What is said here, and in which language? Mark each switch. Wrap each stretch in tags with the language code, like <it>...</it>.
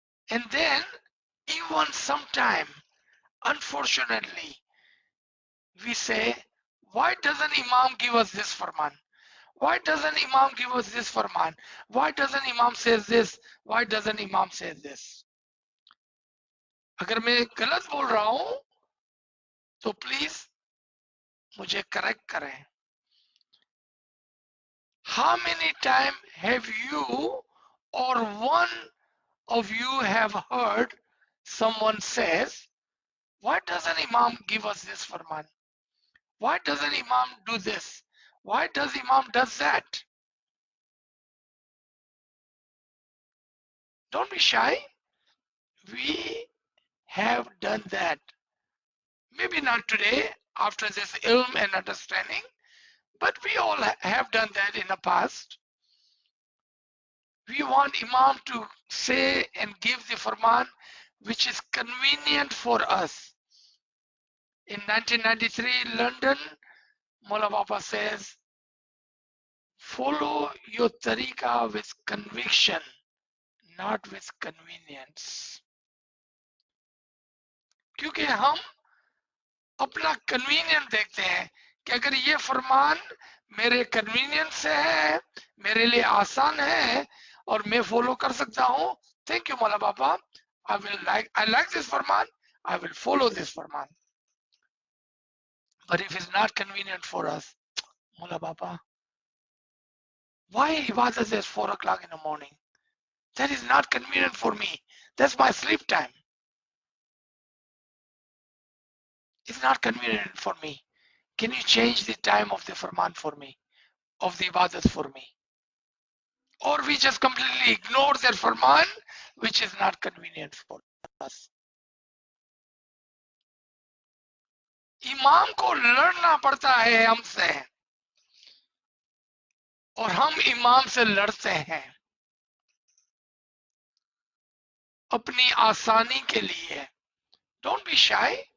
<en>And then even sometime, unfortunately, we say, why doesn't Imam give us this Farman? Why doesn't Imam give us this Farman? Why doesn't Imam say this? Why doesn't Imam say this?</en> <hi>अगर मैं गलत बोल रहा हूं तो please मुझे correct करें।</hi> <en>How many times have you or one of you have heard someone says, why doesn't Imam give us this Farman? Why doesn't Imam do this? Why does Imam does that? Don't be shy. We have done that. Maybe not today after this ilm and understanding, but we all have done that in the past. We want Imam to say and give the Farman which is convenient for us. In 1993 London, Maula Baba says, follow your tariqa with conviction, not with convenience.</en> <hi>क्योंकि हम अपना convenience देखते हैं कि अगर ये फरमान मेरे convenience से है, मेरे लिए आसान है और मैं फॉलो कर सकता हूं,</hi> <en>Thank you, Mola Baba. I like this Farman. I will follow this Farman. But if it's not convenient for us, Mola Baba, why Ibadat is 4 o'clock in the morning? That is not convenient for me. That's my sleep time. It's not convenient for me. Can you change the time of the Farman for me? Of the Ibadat for me? Or we just completely ignore their Farman, which is not convenient for us.</en> <hi>इमाम को लड़ना पड़ता है हमसे और हम इमाम से लड़ते हैं अपनी आसानी के लिए.</hi> <en>Don't be shy.</en>